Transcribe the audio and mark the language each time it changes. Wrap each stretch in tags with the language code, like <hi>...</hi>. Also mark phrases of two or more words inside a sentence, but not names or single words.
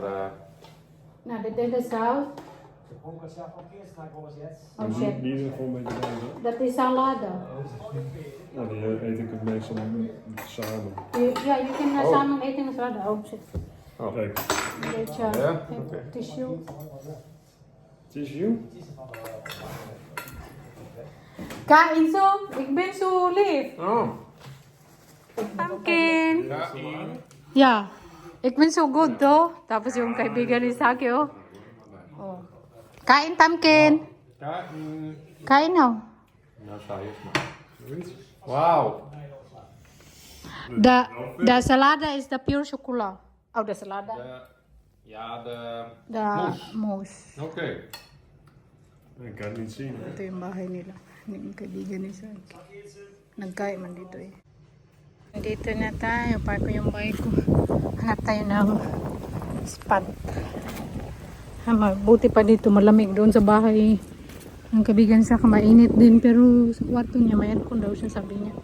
<nl>Nou, dit is de saus.</nl> <en>Oh shit.</en> <nl>Die is er gewoon een beetje bij, hè? Dat is salade. Nou, die eet ik het meestal samen. Ja, je kunt samen eten met salade.</nl> <en>Oh shit.</en> <nl>Kijk, Een beetje Ja? Oké. tissue. tissue. Kain zo, ik ben zo lief. Oh. Pumpkin. Ja, Ja, ik ben zo goed though.</nl> <tl>Tapos yung kaibigan ni Saki oh. Oh. Kain pumpkin.</tl> <nl>ja Kain nou. nou sta je eens maar. Wauw. De salade is de pure chocola. Oh, de salade. De De mousse. Oké. Ik kan het niet zien. Hè?</nl> <tl>Ito yung bahay nila. Yung kaibigan ni Saki. Nagkain man dito eh. Dito na tayo. Park ko yung bike ko. Hanap tayo ng spot. Mabuti pa dito. Malamig doon sa bahay. Ang kaibigan sa mainit din. Pero sa kwarto niya may aircon daw siya sabi niya.</tl>